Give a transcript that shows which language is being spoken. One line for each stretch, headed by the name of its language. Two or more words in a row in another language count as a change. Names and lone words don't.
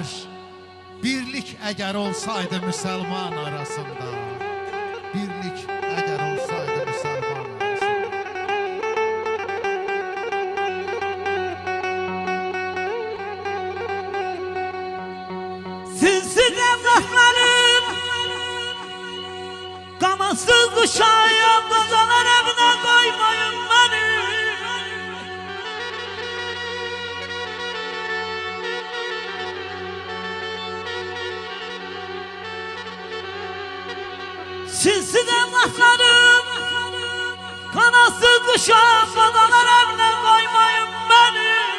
Azerbaijani: Birlik əgər olsaydı müsəlman arasında. Birlik əgər olsaydı müsəlman arasında.
Turkish: Sizsiz evlatlarım kamansız kuşağıyım, kocalar evine koymayın beni. Sizsiz evlatlarım kanatsız kuşağım, kocalar evine koymayın beni.